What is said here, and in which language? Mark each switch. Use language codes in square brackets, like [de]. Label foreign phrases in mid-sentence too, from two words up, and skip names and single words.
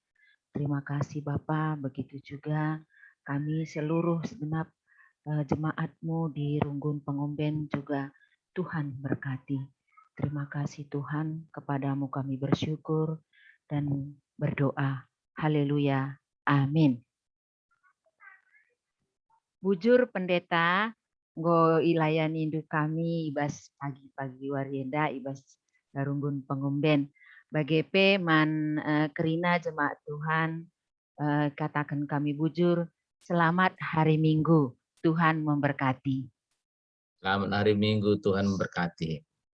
[id] Terima kasih Bapa, begitu juga kami seluruh segenap jemaat-Mu di Runggun Pengomben juga Tuhan berkati. Terima kasih Tuhan, kepadamu kami bersyukur dan berdoa. Haleluya. Amin. [btx] Bujur pendeta, nggo ilayan induk kami ibas pagi-pagi warienda ibas Runggun Pengomben. Bagepe man kerina jemaat Tuhan, katakan kami bujur, [id] selamat hari Minggu. Tuhan memberkati. Selamat hari Minggu, Tuhan memberkati.